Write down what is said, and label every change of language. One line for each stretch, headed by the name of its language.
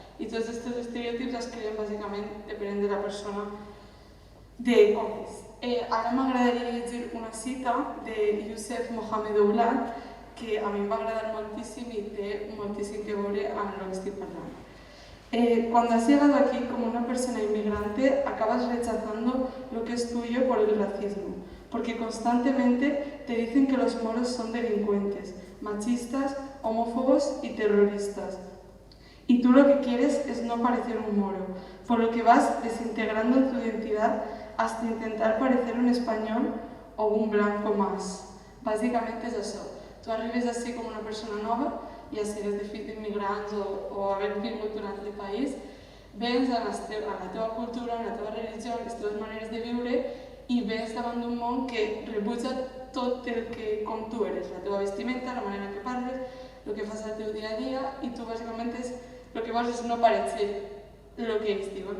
Catalan: I tots aquests estereotips es creen bàsicament depenent de la persona de com és. Ara m'agradaria llegir una cita de Youssef Mohamed Oulad que a mi em va agradar moltíssim i té moltíssim que veure amb el que estic parlant.
Spanish: Cuando has llegado aquí como una persona inmigrante, acabas rechazando lo que es tuyo por el racismo, porque constantemente te dicen que los moros son delincuentes, machistas, homófobos y terroristas. Y tú lo que quieres es no parecer un moro, por lo que vas desintegrando tu identidad hasta intentar parecer un español o un blanco más.
Catalan: Bàsicament és això. tu arribes així com una persona nova, ja sigues de fills d'immigrants o haver vingut d'un altre país, vens a la teva cultura, a la teva religió, a les teves maneres de viure i vens davant d'un món que rebutja tot el que com tu eres, la teva vestimenta, la manera en què parles, el que fas al teu dia a dia i tu bàsicament el que vols és
Spanish: no parecer
Catalan: el que ells diuen.